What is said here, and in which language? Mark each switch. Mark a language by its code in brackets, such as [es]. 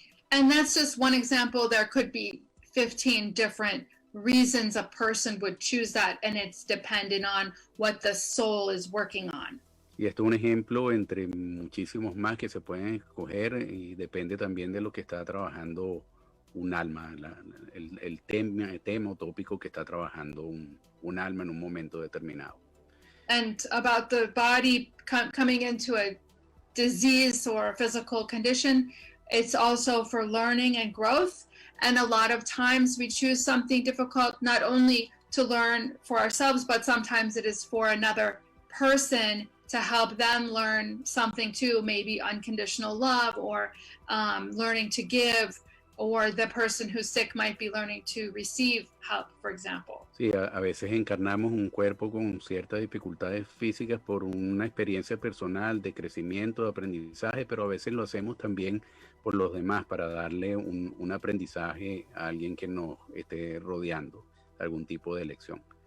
[en] And that's just one example. There could be 15 different reasons a person would choose that, and it's dependent on what the soul is working on. [es] Y esto es un ejemplo entre muchísimos más que se pueden escoger y depende también de lo que está trabajando un alma, el tema o tópico que está trabajando un alma en un momento determinado. [en] And about the body coming into a disease or a physical condition, it's also for learning and growth. And a lot of times we choose something difficult, not only to learn for ourselves, but sometimes it is for another person to help them learn something too, maybe unconditional love or learning to give, or the person who's sick might be learning to receive help, for example. [es] Sí, a veces encarnamos un cuerpo con ciertas dificultades físicas por una experiencia personal de crecimiento, de aprendizaje, pero a veces lo hacemos también por los demás para darle un aprendizaje a alguien que nos esté rodeando, algún tipo de elección.